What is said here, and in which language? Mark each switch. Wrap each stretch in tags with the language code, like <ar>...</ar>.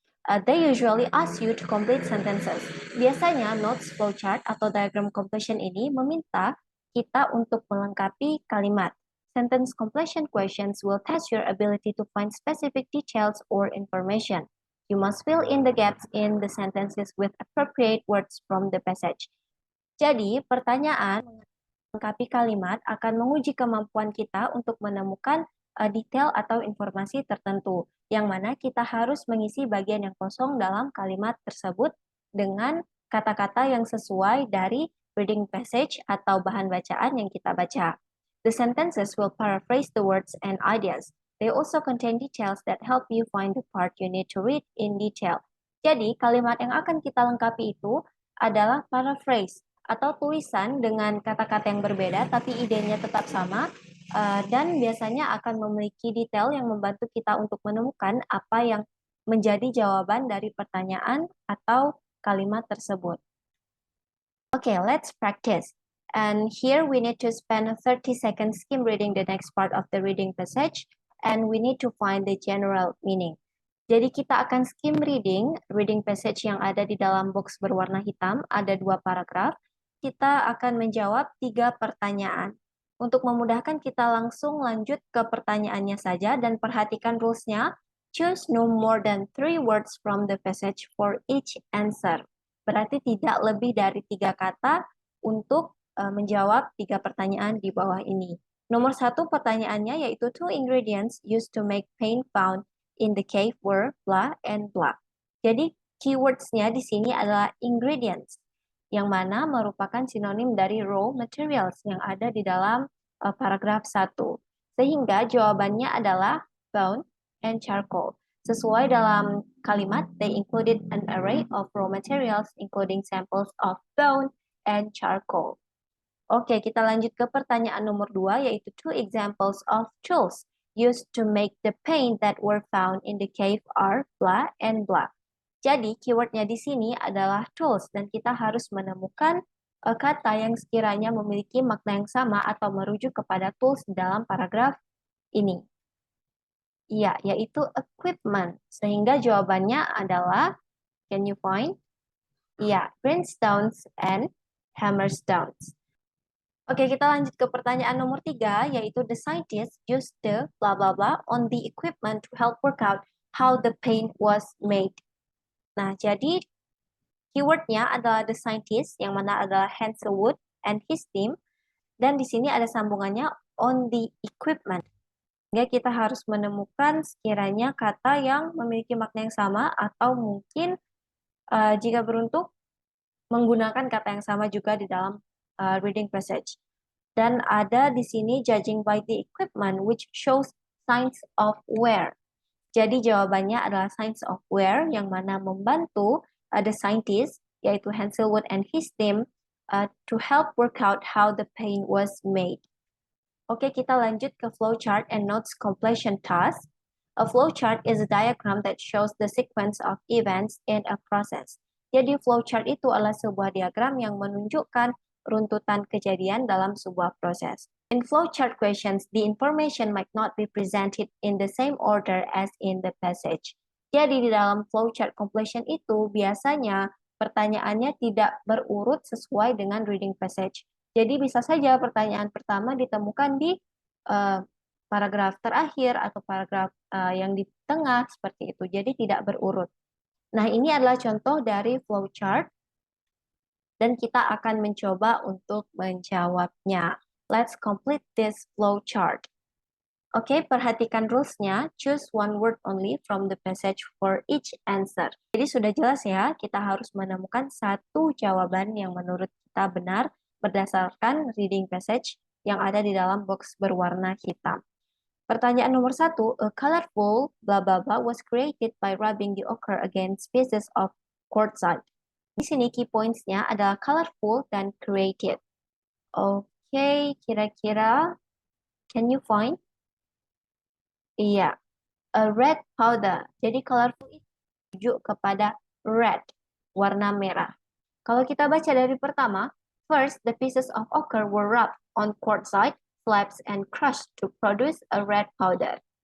<en>They usually ask you to complete sentences.</en> <id>Biasanya notes, flowchart, atau diagram completion ini meminta kita untuk melengkapi kalimat.</id> <en>Sentence completion questions will test your ability to find specific details or information. You must fill in the gaps in the sentences with appropriate words from the passage.</en> <id>Jadi, pertanyaan melengkapi kalimat akan menguji kemampuan kita untuk menemukan detail atau informasi tertentu, yang mana kita harus mengisi bagian yang kosong dalam kalimat tersebut dengan kata-kata yang sesuai dari reading passage atau bahan bacaan yang kita baca.</id> <en>The sentences will paraphrase the words and ideas. They also contain details that help you find the part you need to read in detail.</en> <id>Jadi, kalimat yang akan kita lengkapi itu adalah paraphrase atau tulisan dengan kata-kata yang berbeda tapi idenya tetap sama, dan biasanya akan memiliki detail yang membantu kita untuk menemukan apa yang menjadi jawaban dari pertanyaan atau kalimat tersebut.</id> <en>Okay, let's practice. And here we need to spend 30 seconds skim reading the next part of the reading passage, and we need to find the general meaning.</en> <id>Jadi kita akan skim reading passage yang ada di dalam box berwarna hitam, ada 2 paragraf. Kita akan menjawab 3 pertanyaan. Untuk memudahkan kita langsung lanjut ke pertanyaannya saja dan perhatikan rules-nya.</id> <en>Choose no more than 3 words from the passage for each answer.</en> <id>Berarti tidak lebih dari 3 kata untuk menjawab 3 pertanyaan di bawah ini. Nomor 1 pertanyaannya yaitu</id> <en>2 ingredients used to make paint found in the cave were blah and blah.</en> <id>Jadi keywords-nya di sini adalah ingredients, yang mana merupakan sinonim dari raw materials yang ada di dalam paragraf 1. Sehingga jawabannya adalah bone and charcoal. Sesuai dalam kalimat,</id> <en>they included an array of raw materials including samples of bone and charcoal.</en> <id>Oke, kita lanjut ke pertanyaan nomor 2, yaitu</id> <en>2 examples of tools used to make the paint that were found in the cave are blah and blah.</en> <id>Jadi, keywordnya di sini adalah tools, dan kita harus menemukan kata yang sekiranya memiliki makna yang sama atau merujuk kepada tools dalam paragraf ini. Iya, yaitu equipment. Sehingga jawabannya adalah,</id> <en>can you find? Iya, grindstones and hammerstones.</en> <id>Oke, kita lanjut ke pertanyaan nomor 3, yaitu</id> <en>the scientists used the blah blah blah on the equipment to help work out how the paint was made.</en> <id>Nah, jadi keywordnya adalah the scientist, yang mana adalah Hansel Wood and his team, dan di sini ada sambungannya</id> <en>on the equipment.</en> <id>Sehingga kita harus menemukan sekiranya kata yang memiliki makna yang sama, atau mungkin jika beruntung menggunakan kata yang sama juga di dalam reading passage. Dan ada di sini</id> <en>judging by the equipment which shows signs of wear.</en> <id>Jadi jawabannya adalah signs of wear, yang mana membantu the scientist, yaitu Hansel Wood and his team,</id> <en>to help work out how the paint was made.</en> <id>Oke, kita lanjut ke flowchart and notes completion task.</id> <en>A flowchart is a diagram that shows the sequence of events in a process.</en> <id>Jadi flowchart itu adalah sebuah diagram yang menunjukkan runtutan kejadian dalam sebuah proses.</id> <en>In flowchart questions, the information might not be presented in the same order as in the passage.</en> <id>Jadi di dalam flowchart completion itu biasanya pertanyaannya tidak berurut sesuai dengan reading passage. Jadi bisa saja pertanyaan pertama ditemukan di paragraf terakhir atau paragraf yang di tengah seperti itu. Jadi tidak berurut. Nah, ini adalah contoh dari flowchart dan kita akan mencoba untuk menjawabnya.</id> <en>Let's complete this flowchart.</en> <id>Oke, perhatikan rules-nya.</id> <en>Choose one word only from the passage for each answer.</en> <id>Jadi sudah jelas ya, kita harus menemukan satu jawaban yang menurut kita benar berdasarkan reading passage yang ada di dalam box berwarna hitam.</id> <en>Pertanyaan nomor 1, a colorful blah blah blah was created by rubbing the ochre against pieces of quartzite.</en> <id>Di sini key points-nya adalah colorful dan created. Oke, kira-kira</id> <en>can you find?</en> <id>Iya, a red powder. Jadi colorful itu merujuk kepada red, warna merah. Kalau kita baca dari pertama,</id> <en>first the pieces of ochre were rubbed on quartzite slabs and crushed to produce a red powder.</en>